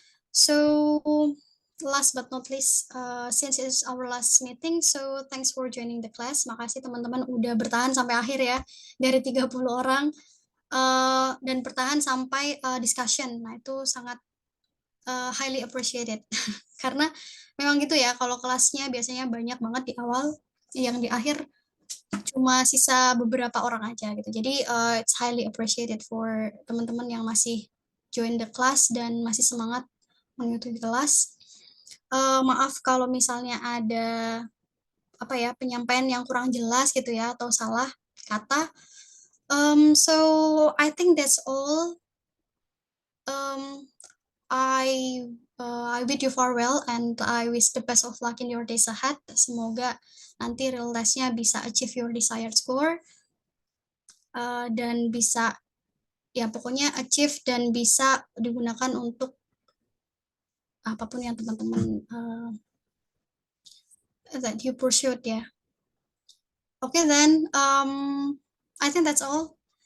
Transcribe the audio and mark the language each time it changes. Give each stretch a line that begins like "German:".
English: So last but not least, since it's our last meeting, so thanks for joining the class.
Indonesian: Makasih teman-teman udah bertahan sampai akhir ya, dari 30 orang, dan bertahan sampai discussion. Nah, itu sangat
English: highly appreciated.
Indonesian: Karena memang gitu ya, kalau kelasnya biasanya banyak banget di awal, yang di akhir cuma sisa beberapa orang aja gitu. Jadi
English: it's highly appreciated for
Indonesian: teman-teman yang masih
English: join the class
Indonesian: dan masih semangat mengikuti kelas. Maaf kalau misalnya ada apa ya penyampaian yang kurang jelas gitu ya atau salah kata.
English: So I think that's all. Um, I bid you farewell and I wish the best of luck in your days ahead.
Indonesian: Semoga nanti real testnya bisa
English: achieve your desired score
Indonesian: dan bisa ya pokoknya achieve dan bisa digunakan untuk apapun yang teman-teman
English: that you pursued
Indonesian: ya.
English: Okay then, I think that's all.